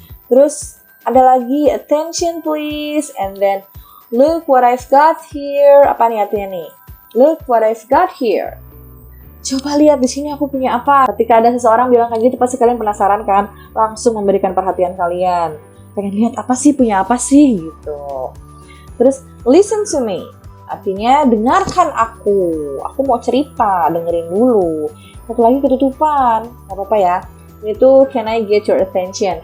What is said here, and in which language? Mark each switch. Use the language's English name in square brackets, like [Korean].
[Indonesian] Terus ada lagi, [English] attention please, and then look what I've got here. [Indonesian] Apa nih artinya nih? [English] Look what I've got here. [Indonesian] Coba lihat di sini aku punya apa. Ketika ada seseorang bilang kayak gitu, pasti kalian penasaran kan? Langsung memberikan perhatian kalian. Pengen lihat apa sih, punya apa sih gitu. Terus [English] listen to me. [Indonesian] Artinya dengarkan aku. Aku mau cerita, dengerin dulu. Satu lagi ketutupan. Gak apa-apa ya. Ini tuh [English] can I get your attention?